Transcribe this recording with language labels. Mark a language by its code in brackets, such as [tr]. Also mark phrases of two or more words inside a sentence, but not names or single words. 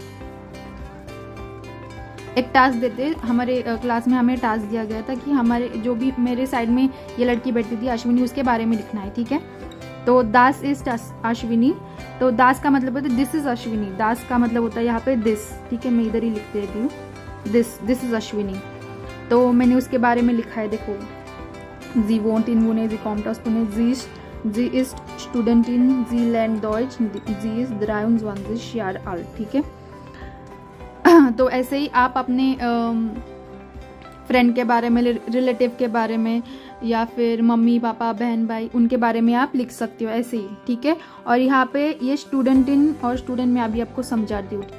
[hi] एक टास्क देते, हमारे क्लास में हमें टास्क दिया गया था कि हमारे जो भी मेरे साइड में ये लड़की बैठती थी अश्विनी, उसके बारे में लिखना है, ठीक है। तो [de] das ist [hi] अश्विनी, तो दास का मतलब होता है [en] this is [hi] अश्विनी, दास का मतलब होता है यहाँ पे दिस, ठीक है। मैं इधर ही लिख देती हूँ, [en] this is [hi] अश्विनी। तो मैंने उसके बारे में लिखा है, देखो, [de] जी wohnt in Pune, sie kommt aus Pune, sie ist Studentin, sie lernt Deutsch, sie ist 23 Jahre alt, [hi] ठीक है। तो ऐसे ही आप अपने फ्रेंड के बारे में, रिलेटिव के बारे में, या फिर मम्मी पापा बहन भाई, उनके बारे में आप लिख सकते हो ऐसे ही, ठीक है। और यहाँ पे ये स्टूडेंटिन और स्टूडेंट में अभी आपको समझाती हूँ।